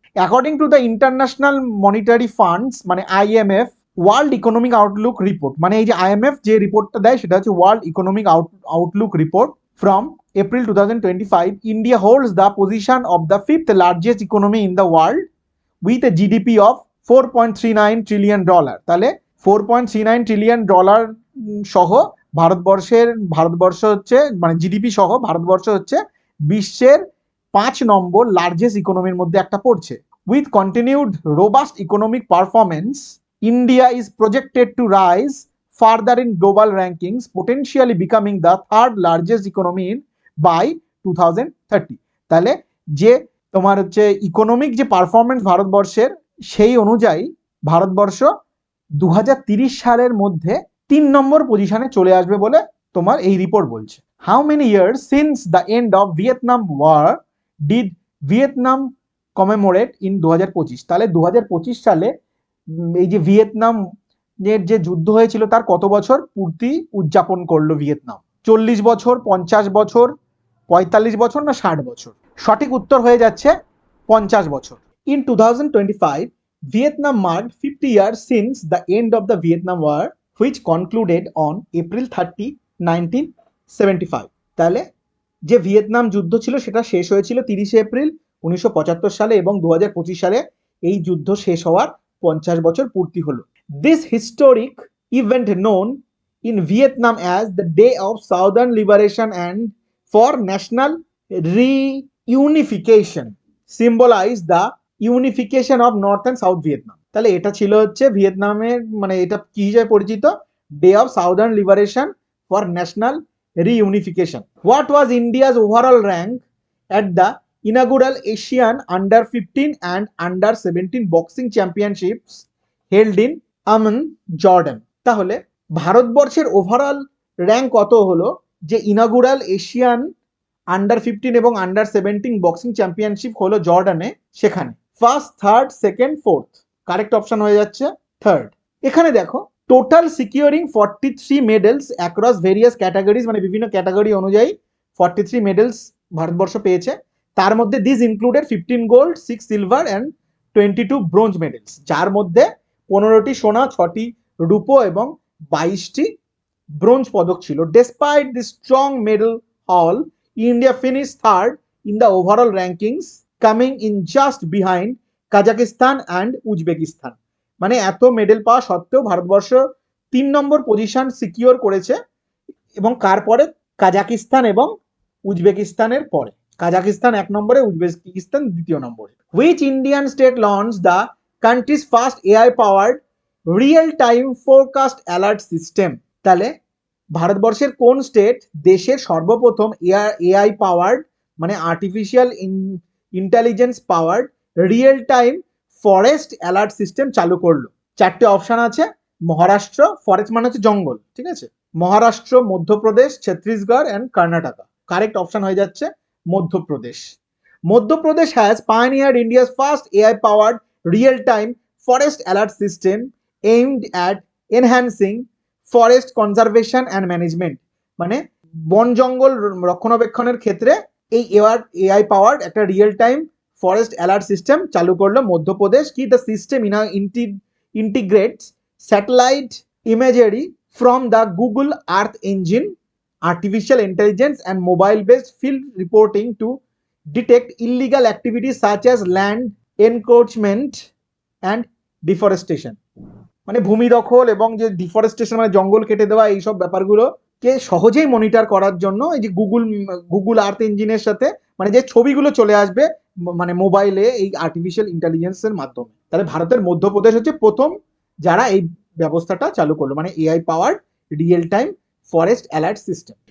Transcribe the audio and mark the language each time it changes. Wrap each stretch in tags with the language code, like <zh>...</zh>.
<en>according to the international monetary funds মানে IMF world economic outlook report,</en> <bn>মানে এই যে IMF যে রিপোর্টটা দেয় সেটা হচ্ছে</bn> <en>World economic outlook report from April 2025, India holds the position of the fifth largest economy in the world with a GDP of $4.39 trillion।</en> <bn>তাহলে $4.39 trillion সহ ভারতবর্ষ হচ্ছে মানে জিডিপি সহ ভারতবর্ষ হচ্ছে বিশ্বের 5 নম্বর লার্জেস্ট ইকোনমির মধ্যে একটা পড়ছে।</bn> <en>With continued robust economic performance, India is projected to rise further in global rankings, potentially becoming the third largest economy by 2030।</en> <bn>তাহলে যে তোমার হচ্ছে ইকোনমিক যে পারফরমেন্স ভারতবর্ষের, সেই অনুযায়ী ভারতবর্ষ 2030 সালের মধ্যে 3 নম্বর পজিশনে চলে আসবে বলে তোমার এই রিপোর্ট বলছে।</bn> <en>How many years since the end of Vietnam war did Vietnam commemorate in 2025?</en> <bn>তাহলে 2025 সালে এই যে ভিয়েতনাম এর যে যুদ্ধ হয়েছিল তার কত বছর পূর্তি উদযাপন করলো ভিয়েতনাম? 40 বছর, 50 বছর, 45 বছর না 60 বছর? সঠিক উত্তর হয়ে যাচ্ছে 50 বছর।</bn> <en>In 2025 Vietnam marked 50 years since the end of the Vietnam War, which concluded on April 30, 1975।</en> <bn>তাহলে যে ভিয়েতনাম যুদ্ধ ছিল সেটা শেষ হয়েছিল 30 এপ্রিল 1975 সালে এবং 2025 সালে এই যুদ্ধ শেষ হওয়ার 50 বছর পূর্তি হলো।</bn> <en>This historic event known in Vietnam as the Day of Southern Liberation and for National Reunification symbolize the unification of North and South Vietnam।</en> <bn>তাহলে এটা ছিল হচ্ছে ভিয়েতনামের মানে এটা কি হিসেবে পরিচিত?</bn> <en>Day of southern liberation for national reunification. What was India's overall rank at the inaugural Asian Under-15 and Under-17 boxing championships held in Amman, Jordan?</en> <bn>তাহলে ভারতবর্ষের ওভারঅল র্যাঙ্ক কত হলো যে ইনাগুরাল এশিয়ান Under-15 এবং Under-17 বক্সিং চ্যাম্পিয়নশিপ হলো জর্ডানে, সেখানে first, third, second, fourth? Correct option হয়ে যাচ্ছে থার্ড। এখানে দেখো</bn> <en>total securing 43 medals across various categories,</en> <bn>মানে বিভিন্ন ক্যাটাগরি অনুযায়ী 43 মেডেলস ভারতবর্ষ পেয়েছে। তার মধ্যে</bn> <en>this included 15 gold, 6 silver and 22 bronze medals,</en> <bn>যার মধ্যে 15টি সোনা, 6টি রূপো এবং 22টি ব্রোঞ্জ পদক ছিল।</bn> <en>Despite the strong medal haul, India finished third in the overall rankings, coming in just behind Kazakhstan and Uzbekistan.</en> <bn>মানে এত মেডেল পাওয়া সত্ত্বেও ভারতবর্ষ 3 নম্বর পজিশন সিকিউর করেছে, এবং কার পরে? কাজাকিস্তান এবং উজবেকিস্তানের পরে। কাজাকিস্তান 1 নম্বরে, উজবেকিস্তান 2য় নম্বরে।</bn> <en>Which Indian state launch the country's first AI powered real time forecast alert system?</en> <bn>তাহলে ভারতবর্ষের কোন স্টেট দেশের সর্বপ্রথম AI পাওয়ার্ড মানে artificial intelligence powered real time forest alert system চালু করলো? 4টে অপশন আছে। মহারাষ্ট্র, ফরেস্ট মানে হচ্ছে জঙ্গল, ঠিক আছে, Maharashtra, Madhya Pradesh, Chhattisgarh and Karnataka. Correct option হয়ে যাচ্ছে</bn> <en>Madhya Pradesh. Madhya Pradesh has পায়োনিয়ার্ড India's first AI powered real time forest alert system aimed at enhancing forest conservation and management,</en> <bn>মানে বন জঙ্গল রক্ষণাবেক্ষণের ক্ষেত্রে এই AI পাওয়ার্ড একটা real time forest alert system চালু করলো মধ্যপ্রদেশ। কি?</bn> <en>The system ইন্টিগ্রেটস satellite imagery from the Google Earth engine, artificial intelligence and mobile-based field reporting to detect illegal activities such as land encroachment and deforestation।</en> <bn>মানে ভূমি দখল এবং যে deforestation মানে জঙ্গল কেটে দেওয়া এইসব ব্যাপারগুলোকে সহজেই মনিটর করার জন্য এই যে গুগল আর্থ ইঞ্জিনের সাথে মানে যে ছবিগুলো চলে আসবে মানে মোবাইলে এই আর্টিফিশিয়াল ইন্টেলিজেন্সের মাধ্যমে। তাহলে ভারতের মধ্যপ্রদেশ হচ্ছে প্রথম যারা এই ব্যবস্থাটা চালু করলো, মানে AI পাওয়ার real time forest alert system.</bn>